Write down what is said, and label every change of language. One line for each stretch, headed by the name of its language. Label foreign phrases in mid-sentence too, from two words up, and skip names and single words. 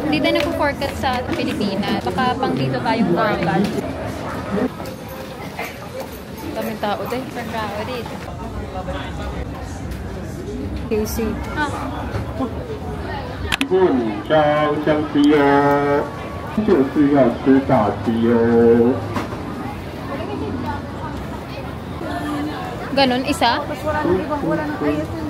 Filipino: Hindi tayo nag-forecast sa Pilipinas. Baka pang dito tayong forecast. Daming tao din. Daming tao dito. Casey. Ah.
Chinese: 不招相机哦，就是要吃炸鸡哦。
Filipino: Ganon, isa? Wala nang ibang, wala nang ayos.